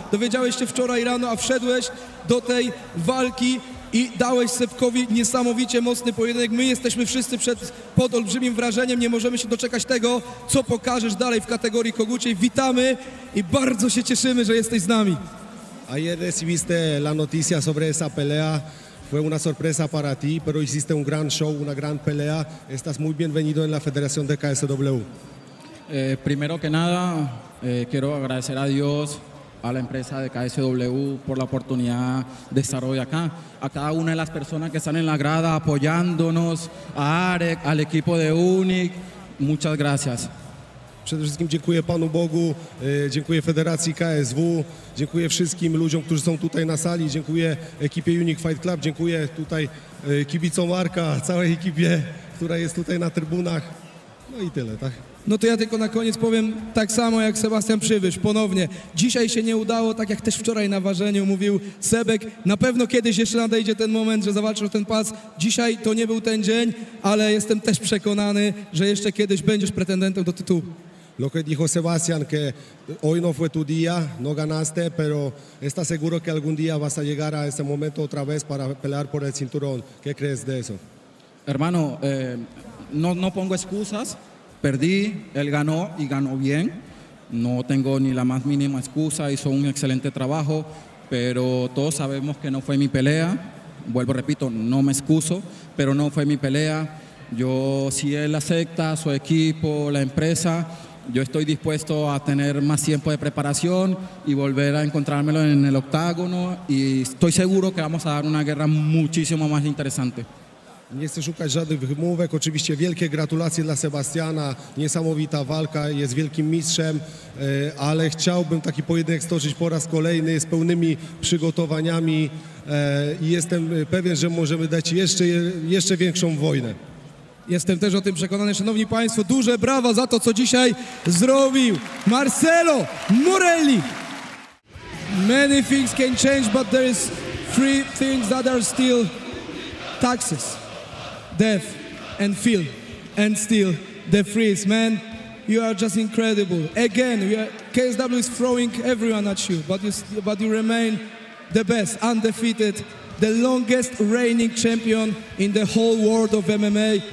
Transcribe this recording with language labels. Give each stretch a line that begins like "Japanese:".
Polish: Dowiedziałeś się wczoraj rano, a wszedłeś do tej walki i dałeś Sebkowi niesamowicie mocny pojedynek. My jesteśmy wszyscy pod olbrzymim wrażeniem, nie możemy się doczekać tego, co pokażesz dalej w kategorii koguciej. Witamy i bardzo się cieszymy, że jesteś z nami.
Spanish: Ayer recibiste la noticia sobre esa pelea, fue una sorpresa para ti, pero hiciste un gran show, una gran pelea. Estás muy bienvenido en la Federación de KSW. Primero que nada, quiero agradecer a Dios, a la empresa de KSW por la oportunidad de estar hoy acá, a cada una de las personas que están en la grada apoyándonos, a Arek, al equipo de UNIC, muchas gracias.
Polish: Przede wszystkim dziękuję Panu Bogu, dziękuję Federacji KSW, dziękuję wszystkim ludziom, którzy są tutaj na sali, dziękuję ekipie Unique Fight Club, dziękuję tutaj kibicom Arka, całej ekipie, która jest tutaj na trybunach. No i tyle, tak? No to ja tylko na koniec powiem tak samo jak Sebastian Przybysz, ponownie. Dzisiaj się nie udało, tak jak też wczoraj na ważeniu mówił Sebek. Na pewno kiedyś jeszcze nadejdzie ten moment, że zawalczysz o ten pas. Dzisiaj to nie był ten dzień, ale jestem też przekonany, że jeszcze kiedyś będziesz pretendentem do tytułu.
Spanish: Lo que dijo Sebastián, que hoy no fue tu día, no ganaste, pero ¿estás seguro que algún día vas a llegar a ese momento otra vez para pelear por el cinturón? ¿Qué crees de eso? Hermano, no pongo excusas, perdí, él ganó y ganó bien. No tengo ni la más mínima excusa, hizo un excelente trabajo, pero todos sabemos que no fue mi pelea. Vuelvo, repito, no me excuso, pero no fue mi pelea. Yo, si él acepta, su equipo, la empresa, yo estoy dispuesto a tener más tiempo de preparación y volver a encontrármelo en el octágono y estoy seguro que vamos a dar una guerra muchísimo más interesante.
Polish: Nie chcę szukać żadnych wymówek. Oczywiście wielkie gratulacje dla Sebastiana, niesamowita walka, jest wielkim mistrzem, ale chciałbym taki pojedynek stoczyć po raz kolejny z pełnymi przygotowaniami i jestem pewien, że możemy dać jeszcze większą wojnę. Jestem też o tym przekonany, szanowni państwo. Duże brawa za to, co dzisiaj zrobił Marcelo Morelli.
English: Many things can change, but there is three things that are still taxes, death and fear, and still the freeze. Man, you are just incredible. Again, KSW is throwing everyone at you, but you remain the best, undefeated, the longest reigning champion in the whole world of MMA.